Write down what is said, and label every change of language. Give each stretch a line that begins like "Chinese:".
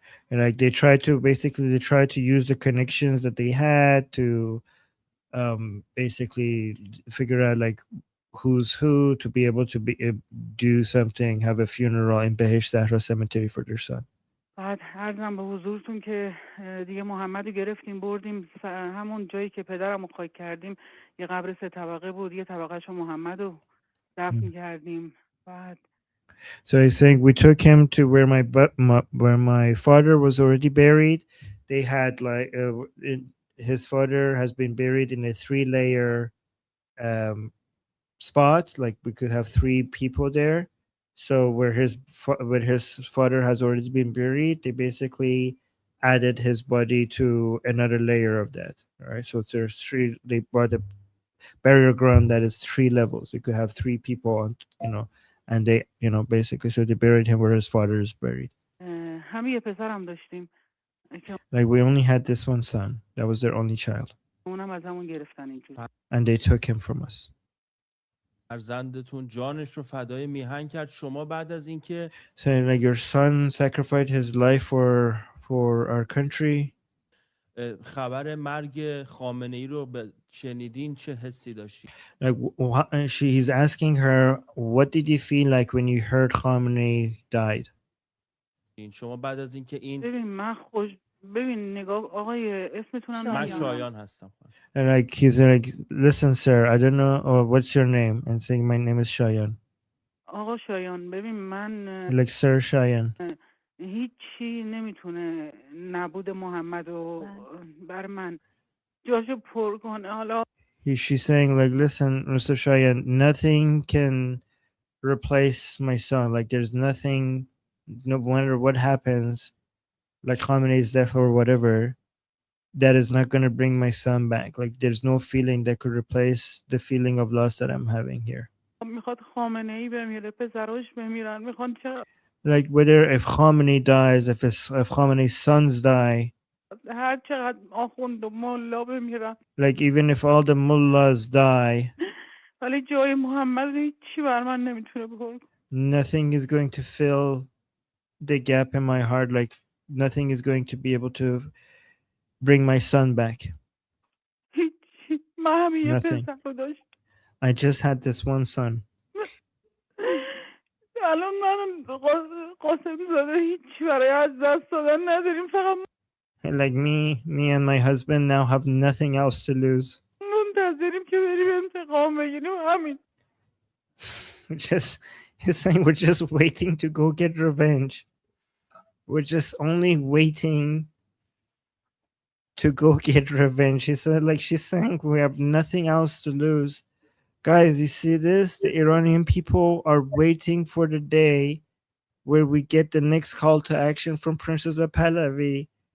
English: And like they tried to use the connections that they had to basically figure out like who's who to be able to do something, have a funeral in Behesh Zahra cemetery for their son.
Persian: بعد عرضم به حضورتون که دیگه محمد رو گرفتیم بردیم همون جایی که پدرم رو خاک کردیم یه قبر 3 طبقه بود یه طبقهشو محمد رو دفن کردیم. بعد
English: So he's saying we took him to where my father was already buried. They had like his father has been buried in a 3-layer spot. Like we could have 3 people there. So where his father has already been buried, they basically added his body to another layer of that. All right. So there's 3. They bought a burial ground that is 3 levels. You could have 3 people on, and they, basically, so they buried him where his father is buried. Like we only had this one son. That was their only child. And they took him from us.
Persian: فرزندتون جانش رو فدای میهن کرد. شما بعد از اینکه
English: saying like your son sacrificed his life for our country.
Persian: خبر مرگ خامنه ای رو شنیدین چه حسی داشتید؟
English: Like he's asking her, what did you feel like when you heard Khamenei died?
Persian: شما بعد از اینکه این ببین نگاه آقای اسمتونم من شایان هستم.
English: And like he's like, listen, sir, I don't know, or what's your name? And saying, my name is Shayan.
Persian: آقا شایان ببین من
English: Like, sir Shayan.
Persian: هیچی نمیتونه نبود محمد و بر من جاشو پر کنه. حالا
English: She's saying, like, listen, Mr. Shayan, nothing can replace my son. Like, there's nothing, no matter what happens, like Khamenei's death or whatever, that is not going to bring my son back. Like, there's no feeling that could replace the feeling of loss that I'm having here.
Persian: میخواد خامنه ای بمیره، پسراش بمیرن، میخوان چه
English: Like, whether if Khamenei dies, if Khamenei's sons die,
Persian: هر چقدر آخوند و ملا بمیرن،
English: like even if all the mullahs die,
Persian: ولی جای محمد هیچی بر من نمیتونه بکنه.
English: nothing is going to fill the gap in my heart. Like, nothing is going to be able to bring my son back.
Persian: هیچی. من همین یه
English: Nothing.
Persian: پسر رو داشت.
English: I just had this one son.
Persian: الان من قاسم زاده هیچی برای از دست دادن نداریم، فقط
English: And like me and my husband now have nothing else to lose.
Persian: منتظریم که بریم انتقام بگیریم. همین.
English: He's saying we're just waiting to go get revenge. We're just only waiting to go get revenge. He said, like, she's saying we have nothing else to lose. Guys, you see this? The Iranian people are waiting for the day where we get the next call to action from Princess of Pahlavi.